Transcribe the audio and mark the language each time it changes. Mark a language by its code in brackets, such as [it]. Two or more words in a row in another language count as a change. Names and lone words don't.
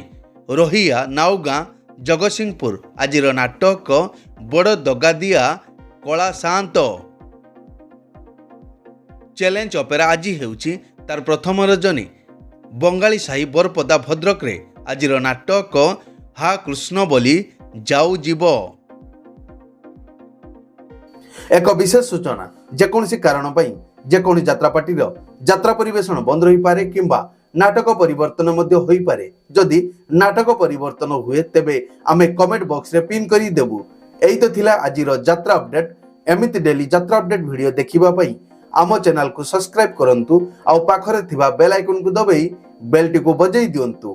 [or] ରୋହିଆ, ନାଉଗାଁ, ଜଗତସିଂହପୁର ଆଜିର ନାଟକ ବଡ଼ ଦଗାଦିଆ କଳା ସାନ୍ତ। ଚ୍ୟାଲେଞ୍ଜ ଅପେରା ଆଜି ହେଉଛି ତାର ପ୍ରଥମ ରଜନୀ। ବଙ୍ଗାଳୀ ସାହି, ବରପଦା, ଭଦ୍ରକରେ ଆଜିର ନାଟକ ହା କୃଷ୍ଣ ବୋଲି যাও জীব। ଏକ ବିଶେଷ ସୂଚନା, যেকୌଣସି କାରଣ ପାଇଁ ଯେକୌଣସି ଯାତ୍ରାପାର୍ଟିର ଯାତ୍ରା ପରିବେଷଣ ବନ୍ଦ ରହିପାରେ କିମ୍ବା ନାଟକ ପରିବର୍ତ୍ତନ ମଧ୍ୟ ହୋଇପାରେ। ଯଦି ନାଟକ ପରିବର୍ତ୍ତନ ହୁଏ ତେବେ ଆମେ କମେଣ୍ଟ ବକ୍ସରେ ପିନ୍ କରି ଦେବୁ। ଏଇ ତ ଥିଲା ଆଜିର ଯାତ୍ରା ଅପଡେଟ୍। ଏମିତି ଡେଲି ଯାତ୍ରା ଅପଡେଟ୍ ଭିଡ଼ିଓ ଦେଖିବା ପାଇଁ ଆମ ଚ୍ୟାନେଲକୁ ସବସ୍କ୍ରାଇବ୍ କରନ୍ତୁ ଆଉ ପାଖରେ ଥିବା ବେଲ୍ ଆଇକନକୁ ଦବାଇ ବେଲ୍ଟିକୁ ବଜାଇ ଦିଅନ୍ତୁ।